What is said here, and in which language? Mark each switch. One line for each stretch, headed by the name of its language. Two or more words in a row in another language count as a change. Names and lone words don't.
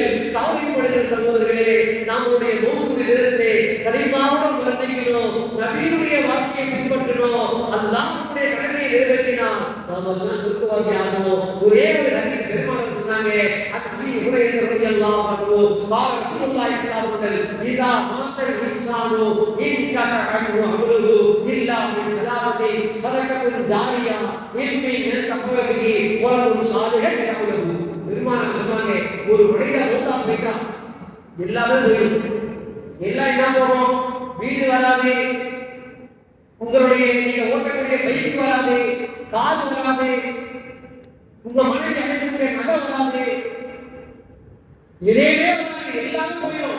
Tamil: கவலைப்படுகிற சகோதரர்களே, நம்முடைய மௌத்துடைய நேரத்திலே கலிமாவுடன் மரணிக்கணும், நபியுடைய வாக்கியை பின்பற்றணும், அல்லாஹ்வுடைய கடமையை நிறைவேற்றினால் நாம் எல்லாம் சொர்க்கவாதி ஆகணும். ஒரே ஒரு ஹதீஸ் பெருமானார் சொன்னாங்க, அபீ ஹுரைரா
Arabic: رضي الله عنه قال رسول الله صلى الله عليه وسلم اذا مات الانسان انقطع عنه عمله الا من ثلاثه صدقه جاريه علم ينتفع به ولد صالح يدعو له.
Tamil: பெருமானார் சொன்னாங்க, ஒரு மனிதன் மூத்தா போயிட்டா எல்லாமே போயிடும். எல்லாம் என்ன போகும்? வீடு வராது, உங்களுடைய நீங்க ஓட்டக்கூடிய பைக் வராது, கார் வராது, உங்க மனைவி அடைக்கக்கூடிய நகை வராது, இதேவே வராது, எல்லாரும் போயிடும்.